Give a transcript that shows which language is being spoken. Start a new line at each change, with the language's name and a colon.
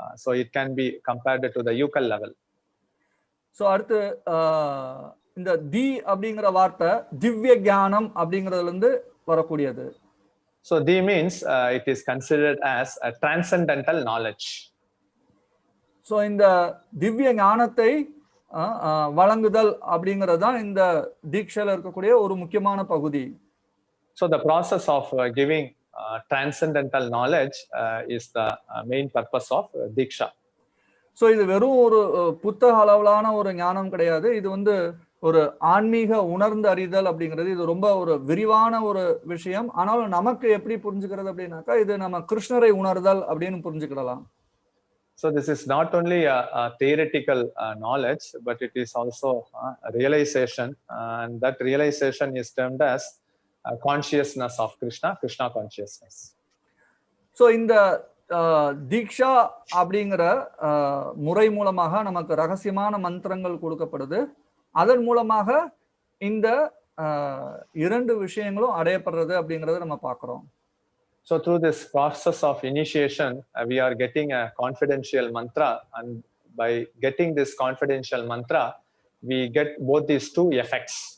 English: So it can be compared to the yukal level.
Tamil: So அடுத்து இந்த தி அப்படிங்கிற வார்த்தை திவ்ய ஞானம் அப்படிங்கிறதுல இருந்து வரக்கூடியது.
English: So di means it is considered as a transcendental knowledge.
Tamil: So இந்த திவ்ய ஞானத்தை வழங்குதல் அப்படிங்கிறது தான் இந்த தீட்சையில இருக்கக்கூடிய ஒரு முக்கியமான பகுதி.
English: So the process of giving transcendental knowledge is the main purpose of Diksha.
Tamil: So இது வெறும் ஒரு புத்தக அளவிலான ஒரு ஞானம் கிடையாது, இது வந்து ஒரு ஆன்மீக உணர்ந்து அறிதல் அப்படிங்கிறது. இது ரொம்ப ஒரு விரிவான ஒரு விஷயம். ஆனாலும் நமக்கு எப்படி புரிஞ்சுக்கிறது அப்படின்னாக்கா இது நம்ம கிருஷ்ணரை உணர்தல் அப்படின்னு புரிஞ்சுக்கிடலாம்.
English: So this is not only a theoretical knowledge, but it is also a realization, and that realization is termed as consciousness of Krishna, Krishna consciousness.
Tamil: So இந்த தீக்ஷா அப்படிங்கிற முறை மூலமாக நமக்கு ரகசியமான மந்திரங்கள் கொடுக்கப்படுது. அதன் மூலமாக இந்த இரண்டு விஷயங்களும் அடையப்படுறது அப்படிங்கறத நம்ம பார்க்கிறோம்.
English: So through this process of initiation, we are getting a confidential mantra, and by getting this confidential mantra, we get both these two effects.